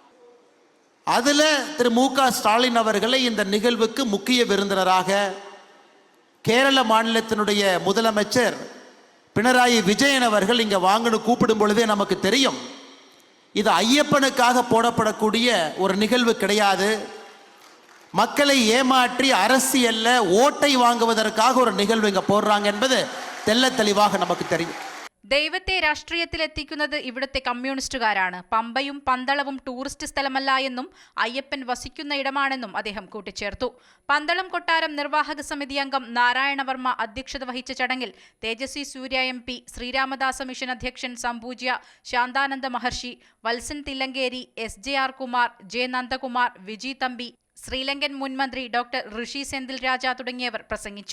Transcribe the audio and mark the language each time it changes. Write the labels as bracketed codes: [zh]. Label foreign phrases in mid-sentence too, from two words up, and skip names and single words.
[ta] அதில் திரு MK ஸ்டாலின் அவர்களை இந்த நிகழ்வுக்கு முக்கிய விருந்தினராக கேரள மாநிலத்தினுடைய முதலமைச்சர் பினராயி விஜயன் அவர்கள் இங்கே வாங்கன்னு கூப்பிடும் பொழுதே நமக்கு தெரியும் இது ஐயப்பனுக்காக போடப்படக்கூடிய ஒரு நிகழ்வு கிடையாது. மக்களை ஏமாற்றி அரசியல்ல ஓட்டை வாங்குவதற்காக ஒரு நிகழ்வு இங்க போடுறாங்க என்பது தெள்ள தெளிவாக நமக்கு தெரியும். [ml] ദൈവത്തെ രാഷ്ട്രീയത്തിലെത്തിക്കുന്നത് ഇവിടുത്തെ കമ്മ്യൂണിസ്റ്റുകാരാണ്. പമ്പയും പന്തളവും ടൂറിസ്റ്റ് സ്ഥലമല്ല എന്നും അയ്യപ്പൻ വസിക്കുന്ന ഇടമാണെന്നും അദ്ദേഹം കൂട്ടിച്ചേർത്തു. പന്തളം കൊട്ടാരം നിർവാഹക സമിതി അംഗം നാരായണവർമ്മ അധ്യക്ഷത വഹിച്ച ചടങ്ങിൽ തേജസ്വി സൂര്യ MP, ശ്രീരാമദാസ മിഷൻ അധ്യക്ഷൻ സംപൂജ്യ ശാന്താനന്ദ മഹർഷി, വത്സൻ തില്ലങ്കേരി, SJR കുമാർ, J നന്ദകുമാർ, വിജി തമ്പി, ശ്രീലങ്കൻ മുൻ മന്ത്രി ഡോക്ടർ ഋഷി സെന്തിൽ രാജ തുടങ്ങിയവർ പ്രസംഗിച്ചു.